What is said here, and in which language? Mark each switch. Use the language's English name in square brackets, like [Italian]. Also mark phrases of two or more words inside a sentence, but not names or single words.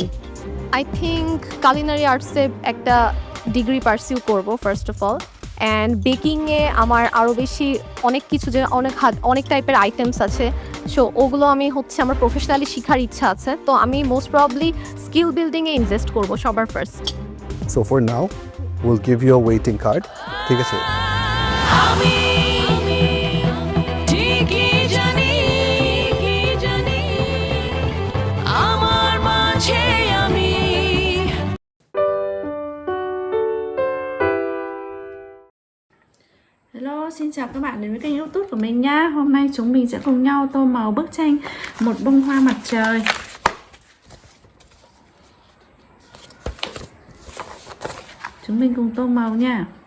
[English] I think culinary arts একটা degree pursue করব first of all. and baking [Bangla] আমার আরও বেশি অনেক কিছু যে অনেক [English] type items [Bangla] আছে, সো ওগুলো আমি আমার প্রফেশনালি শেখার ইচ্ছা আছে। তো আমি [English] most probably skill building invest [Bangla] করব সবার ফার্স্ট। [English] So for now, we'll give you a waiting card. [Bangla] ঠিক আছে? আমি ঠিকই জানি আমার মাঝে আমি। [Vietnamese] Hello, xin chào các bạn đến với kênh YouTube của mình nha. Hôm nay chúng mình sẽ cùng nhau tô màu bức tranh Một bông hoa mặt trời. Chúng mình cùng tô màu nha.